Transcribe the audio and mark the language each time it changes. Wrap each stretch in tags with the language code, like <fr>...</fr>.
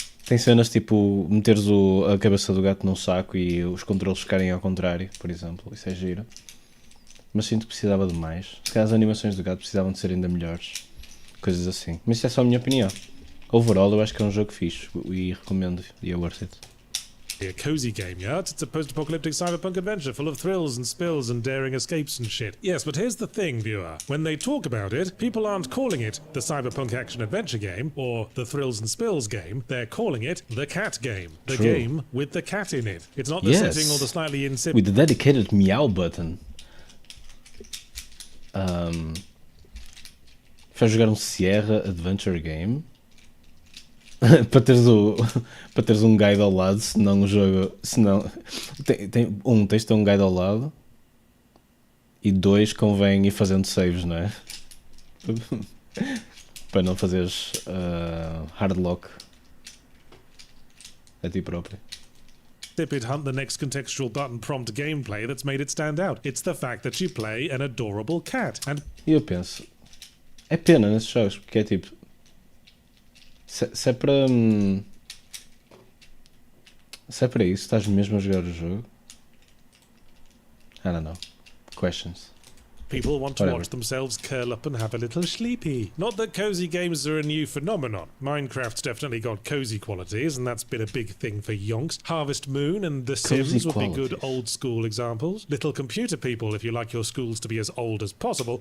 <pt>Tem cenas tipo meteres a cabeça do gato num saco e os controles ficarem ao contrário, por exemplo. Isso é giro. Mas sinto que precisava de mais. Se calhar as animações do gato precisavam de ser ainda melhores. Coisas assim. Mas isso é só a minha opinião. Overall, eu acho que é um jogo fixe e recomendo. E é</pt> <en>worth it. A cozy game, yeah? It's a post-apocalyptic cyberpunk adventure full of thrills and spills and daring escapes and shit. Yes, but here's the thing, viewer. When they talk about it, people aren't calling it the cyberpunk action-adventure game or the thrills and spills game. They're calling it the cat game. The True. game with the cat in it. It's not the Yes. setting or the slightly insipid... With the dedicated meow button.</en> <pt>Vai jogar um Sierra Adventure Game? para teres um guide ao lado, senão o jogo. Senão, tens de ter um guide ao lado e 2 convém ir fazendo saves, não é? Para não fazeres hard lock a ti próprio.</pt> <en>Insipid hunt the next contextual button prompt gameplay that's made it stand out. It's the fact that you play an adorable cat. And</en> <pt>E eu penso, é pena nesses jogos, porque é tipo. Se é para. Se é para isso, estás mesmo a jogar o jogo?</pt> <en>I don't know. Questions. people want to Whatever. watch themselves curl up and have a little sleepy. Not that cozy games are a new phenomenon. Minecraft's definitely got cozy qualities, and that's been a big thing for yonks. Harvest Moon and The Sims would be good old school examples. Little Computer People if you like your schools to be as old as possible.</en>